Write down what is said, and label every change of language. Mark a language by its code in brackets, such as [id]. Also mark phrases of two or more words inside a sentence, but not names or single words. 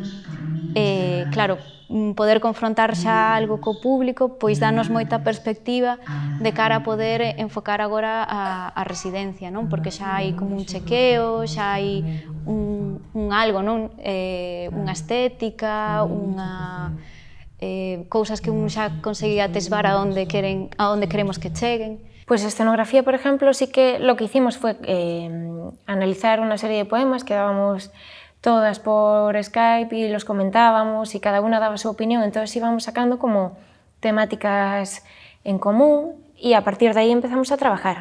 [gl] Claro, poder confrontar xa algo co público pois danos moita perspectiva de cara a poder enfocar agora a residencia, non? Porque xa hai como un chequeo, xa hai un algo, non? Unha estética, cousas que un xa conseguía atisbar a onde queremos que cheguen. [es] Pues escenografía, por ejemplo, sí que lo que hicimos fue analizar una serie de poemas que dábamos todas por Skype y los comentábamos y cada una daba su opinión, entonces íbamos sacando como temáticas en común y a partir de ahí empezamos a trabajar.